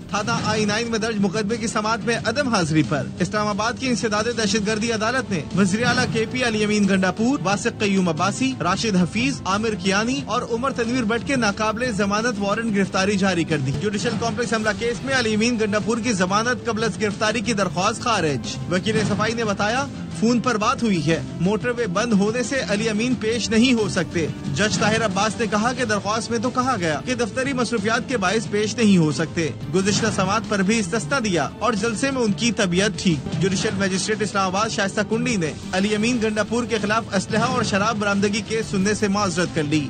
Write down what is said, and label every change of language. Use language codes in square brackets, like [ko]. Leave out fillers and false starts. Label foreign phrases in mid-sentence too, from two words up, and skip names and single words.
[ur] تھانہ I-9 میں درج مقدمے کی سماعت میں عدم حاضری پر اسلام آباد کی انسداد دہشت گردی عدالت نے وزیر اعلیٰ کے پی علی امین گنڈا پور، واسق قیوم عباسی، راشد حفیظ، عامر کیانی اور عمر تنویر بٹ کے ناقابل ضمانت وارنٹ گرفتاری جاری کر دی. جوڈیشل کمپلیکس حملہ کیس میں علی امین گنڈا پور کی ضمانت قبل از گرفتاری کی درخواست خارج. وکیل صفائی نے بتایا فون پر بات ہوئی ہے، موٹر وے بند ہونے سے علی امین پیش نہیں ہو سکتے. جج طاہر عباس نے کہا کہ درخواست میں تو کہا گیا کہ دفتری مصروفیات کے باعث پیش نہیں ہو سکتے. گزشتہ سماعت پر بھی استثنا دیا اور جلسے میں ان کی طبیعت ٹھیک. جوڈیشل مجسٹریٹ اسلام آباد شائستہ کنڈی نے علی امین گنڈا پور کے خلاف اسلحہ اور شراب برآمدگی کیس سننے سے معذرت کر لی.